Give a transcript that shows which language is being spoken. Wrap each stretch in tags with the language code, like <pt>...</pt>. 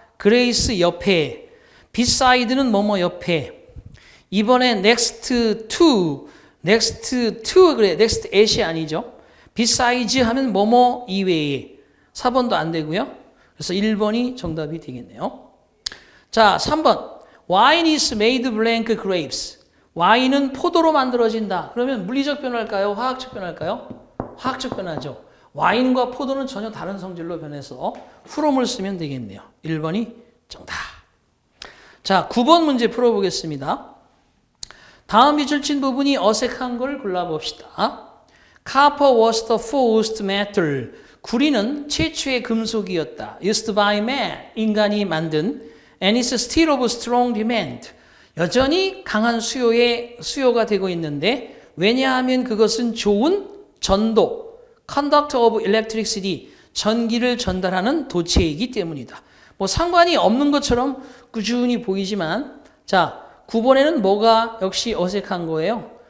<ko>그레이스 옆에, beside는 뭐뭐 옆에. 이번에 next to 그래, next at이 아니죠. besides 하면 뭐뭐 이외에. 4번도 안 되고요. 그래서 1번이 정답이 되겠네요. 자, 3번.</ko> <en>Wine is made blank grapes.</en> <ko>와인은 포도로 만들어진다. 그러면 물리적 변화일까요? 화학적 변화일까요? 화학적 변화죠. 와인과 포도는 전혀 다른 성질로 변해서 from을 쓰면 되겠네요. 1번이 정답. 자, 9번 문제 풀어보겠습니다. 다음 밑줄 친 부분이 어색한 걸 골라봅시다.</ko> <en>Copper was the first metal.</en> <ko>구리는 최초의 금속이었다.</ko> <en>Used by man,</en> <ko>인간이 만든</ko> <en>and is still of strong demand.</en> <ko>여전히 강한 수요가 되고 있는데 왜냐하면 그것은 좋은 전도,</ko> <en>conductor of electricity,</en> <ko>전기를 전달하는 도체이기 때문이다. 뭐 상관이 없는 것처럼 꾸준히 보이지만 자, 9번에는 뭐가 역시 어색한 거예요.</ko>